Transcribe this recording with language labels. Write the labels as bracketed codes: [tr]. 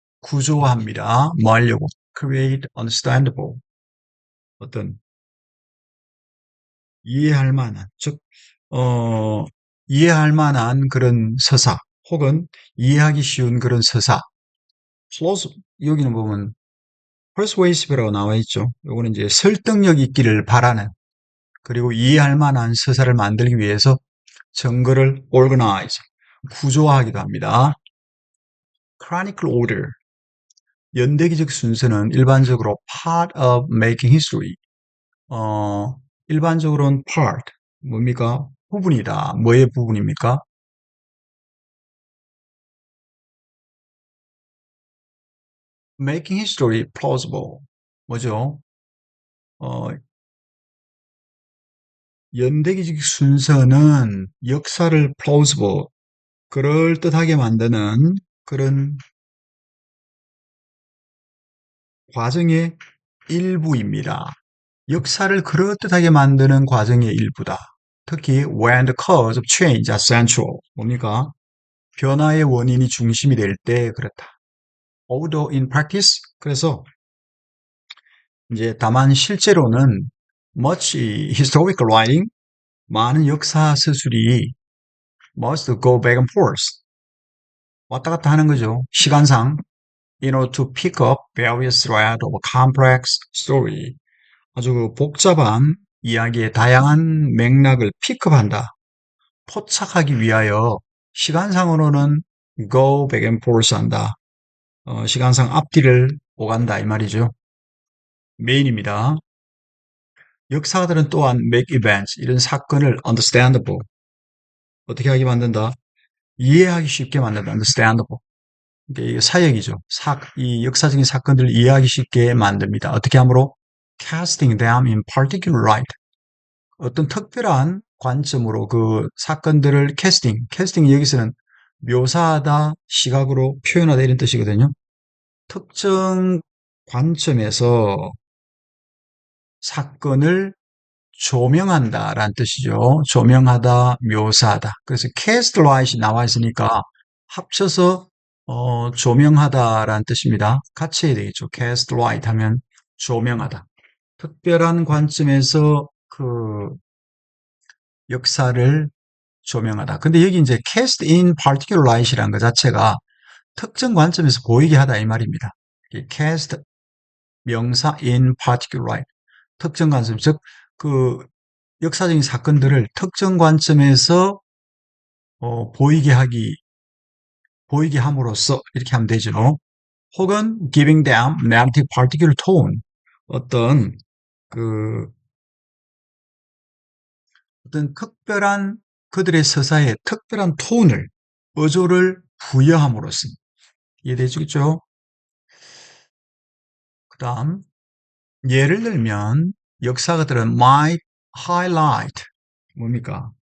[ko] 구조화합니다. 뭐 하려고? [en] create understandable, [ko] 어떤 이해할 만한, 즉, 이해할 만한 그런 서사, 혹은 이해하기 쉬운 그런 서사. 여기는 보면 persuasive라고 나와 있죠. 요거는 이제 설득력 있기를 바라는, 그리고 이해할 만한 서사를 만들기 위해서 증거를 organize, 구조화하기도 합니다. [en] chronicle order, [ko] 연대기적 순서는 일반적으로 [en] part of making history. [ko] 일반적으로는 part, 뭡니까? 부분이다. 뭐의 부분입니까? [en] making history plausible. [ko] 뭐죠? 어, 연대기적 순서는 역사를 plausible, 그럴듯하게 만드는 그런 과정의 일부입니다. 역사를 그럴듯하게 만드는 과정의 일부다. [en] 특히 when the cause of change are central. [ko] 뭡니까? 변화의 원인이 중심이 될 때 그렇다. [en] Although in practice, [ko] 그래서 이제 다만 실제로는 [en] much historical writing, [ko] 많은 역사 서술이 [en] must go back and forth, [ko] 왔다 갔다 하는 거죠. 시간상 [en] in order to pick up various threads of a complex story. [ko] 아주 그 복잡한 이야기의 다양한 맥락을 픽업한다. 포착하기 위하여 시간상으로는 go back and forth 한다. 시간상 앞뒤를 오간다 이 말이죠. 메인입니다. 역사가들은 또한 [en] make events, [ko] 이런 사건을 understandable, 어떻게 하게 만든다? 이해하기 쉽게 만든다. understandable. 이게 사역이죠. 이 역사적인 사건들을 이해하기 쉽게 만듭니다. 어떻게 함으로? [en] casting them in particular light. [ko] 어떤 특별한 관점으로 그 사건들을 캐스팅 여기서는 묘사하다, 시각으로 표현하다 이런 뜻이거든요. 특정 관점에서 사건을 조명한다라는 뜻이죠. 조명하다, 묘사하다. 그래서 cast light이 나와 있으니까 합쳐서 조명하다라는 뜻입니다. 같이 해야 되겠죠. cast light 하면 조명하다. 특별한 관점에서 그 역사를 조명하다. 근데 여기 이제 cast in particular light이라는 것 자체가 특정 관점에서 보이게 하다 이 말입니다. 이 cast 명사 in particular light. 특정 관점, 즉, 그 역사적인 사건들을 특정 관점에서 보이게 함으로써 이렇게 하면 되죠. 혹은 [en] giving them narrative particular tone. [ko] 어떤 그 어떤 특별한 그들의 서사에 특별한 톤을 어조를 부여함으로써 이해되시겠죠? 그다음 예를 들면 역사가들은 [en] might highlight [ko] 뭡니까?